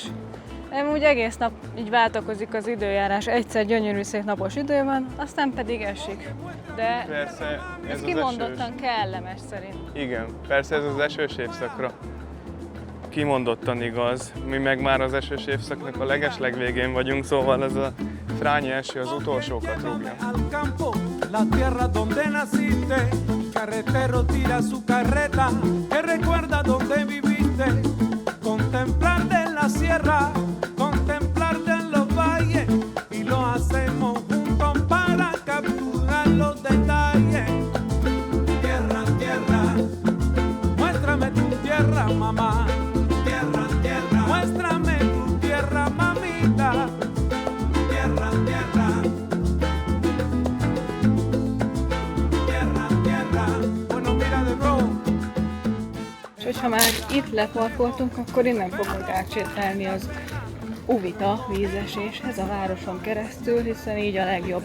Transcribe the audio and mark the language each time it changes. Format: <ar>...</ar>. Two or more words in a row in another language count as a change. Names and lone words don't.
<hu>Nem úgy egész nap így váltakozik az időjárás, egyszer gyönyörű szép napos idő van, aztán pedig esik. De persze, ez kimondottan kellemes szerint. Igen, persze ez az esős évszakra kimondottan igaz. Mi meg már az esős évszaknak a legeslegvégén vagyunk, szóval ez a frányi eső az utolsókat rúgja.</hu> <es>La tierra donde naciste, carretero tira su carreta, que recuerda donde viviste, contemplar de la sierra, contemplar de los valles, y lo hacemos juntos para capturar los detalles. Tierra, tierra, muéstrame tu tierra, mamá. Tierra, tierra, muéstrame tu tierra, mamita. Tierra, tierra.</es> <hu>És hogyha már itt leparkoltunk, akkor innen fogunk átsétálni az Uvita vízeséshez a városon keresztül, hiszen így a legjobb.</hu>